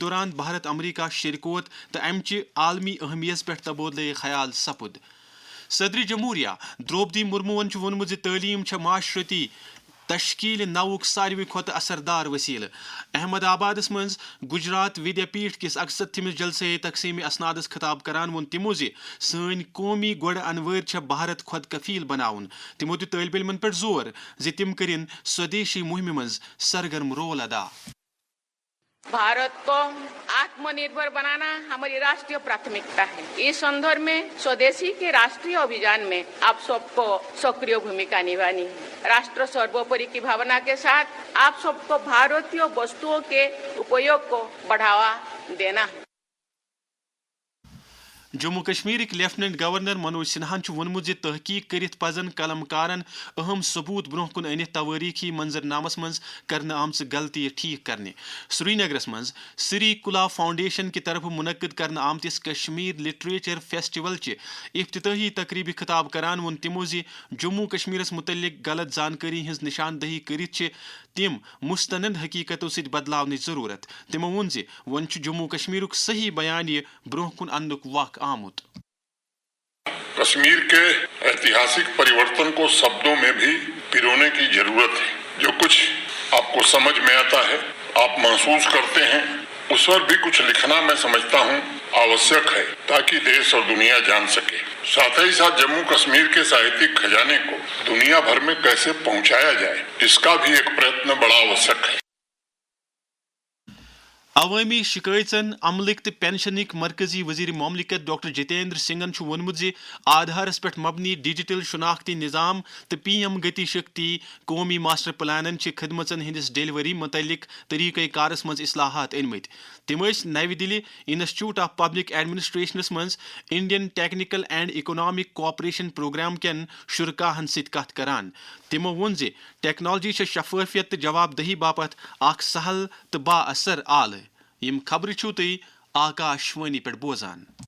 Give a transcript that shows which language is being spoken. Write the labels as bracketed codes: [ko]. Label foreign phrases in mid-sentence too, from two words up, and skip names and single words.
[ks] دوران بھارت امریکہ شِرکوت تہٕ امہِ چہِ عالمی اہمیتس پٮ۪ٹھ تبادلہ خیال سپُد صدر جمہوریہ دروپدی مرموَن ووٚنمُت زِ تعلیٖم چھےٚ معاشرتی تشکیل نوُک ساروی کھۄتہٕ اثردار وسیلہٕ احمد آبادس منٛز گجرات ودیا پیٖٹھ کِس اقصتمس جلسے تقسیٖم اسنادس خطاب کران ووٚن تِمو زِ سٲنۍ قومی گۄڈٕ انوٲرۍ چھےٚ بھارت خۄد کفیل بناوُن تِمو دیُت طٲلبہِ علمن پٮ۪ٹھ زور زِ تِم کٔرِنۍ سودیشی مُہمہِ منٛز سرگرم رول ادا [hi] भारत को आत्मनिर्भर बनाना हमारी राष्ट्रीय प्राथमिकता है। इस संदर्भ में स्वदेशी के राष्ट्रीय अभियान में आप सबको सक्रिय भूमिका निभानी है। राष्ट्र सर्वोपरि की भावना के साथ आप सबको भारतीय वस्तुओं के उपयोग को बढ़ावा देना है। [ks] جموں کشمیرٕکۍ لیفٹننٹ گورنر منوج سنہاہن ووٚنمُت زِ تحقیق کٔرِتھ پزن قلمکارن اہم ثبوٗت برونٛہہ کُن أنِتھ توٲریٖخی منظرنامس منٛز کرنہٕ آمژٕ غلطیہِ ٹھیٖک کرنہِ سرینگرس منٛز سری کُلا فاؤنڈیشن کہِ طرفہٕ مُنعقد کرنہٕ آمتِس کشمیر لٹریچر فیسٹیول چہِ افتتٲحی تقریٖبہِ خطاب کران ووٚن تِمو زِ جموں کشمیرس متعلق غلط زانکٲری ہٕنٛز نشاندہی کٔرِتھ چھِ تِم مستند حقیٖقتو سۭتۍ بدلاونٕچ ضروٗرت تِمو ووٚن زِ وۄنۍ چھُ جموں کشمیرُک صحیح بیانیہ برونٛہہ کُن اننُک وق آمُت [hi] कश्मीर के ऐतिहासिक परिवर्तन को शब्दों में भी पिरोने की ज़रूरत है जो कुछ आप को समझ में आता है आप महसूस करते हैं इस पर भी कुछ लिखना मैं समझता हूँ आवश्यक है ताकि देश और दुनिया जान सके साथ ही साथ जम्मू कश्मीर के साहित्यिक ख़ज़ाने को दुनिया भर में कैसे पहुँचाया जाए इस का भी एक प्रयत्न बड़ा आवश्यक है [ks] عوامی شکایتن عملک تو پینشنک مرکزی وزیر مملکت ڈاکٹر جتیندر سنگھن وونمت آدھارس پہ مبنی ڈیجیٹل شناختی نظام تو پی ایم گتی شکتی قومی ماسٹر پلانن خدمتن ہندس ڈیلیوری متعلق طریقہ کارس مز اصلاحات انمت تم نو دلی انسٹیٹیوٹ آف پبلک ایڈمنسٹریشنس مز انڈین ٹیکنیکل اینڈ اکنامک کوآپریشن پروگرام کین شرکاہن ست کت کران تمو وون ٹیکنالوجی شفافیت تو جواب دہی باپت اخ سہل تو با اثر آل یم خبر چھو تھی آکاش وانی پہ بوزان